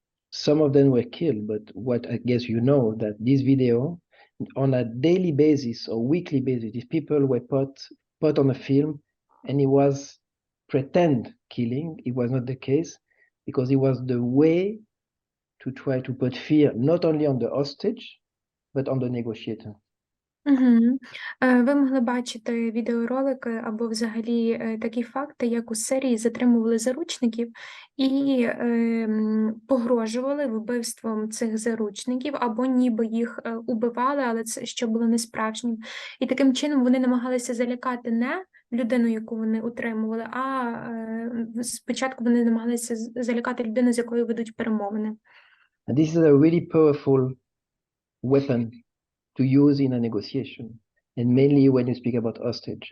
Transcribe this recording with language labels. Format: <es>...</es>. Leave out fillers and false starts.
<en>Some of them were killed, but what I guess you know that this video on a daily basis or weekly basis, these people were put on a film and it was pretend killing. It was not the case because it was the way to try to put fear not only on the hostage, but on the negotiator. Угу.</en> <uk>Ви могли бачити відеоролики або взагалі такі факти, як у серії затримували заручників і погрожували вбивством цих заручників, або ніби їх убивали, але це що було несправжнім. І таким чином вони намагалися залякати не людину, яку вони утримували, а спочатку вони намагалися залякати людину, з якою ведуть перемовини.</uk> <en>And this is a really powerful weapon to use in a negotiation, and mainly when you speak about hostage.</en>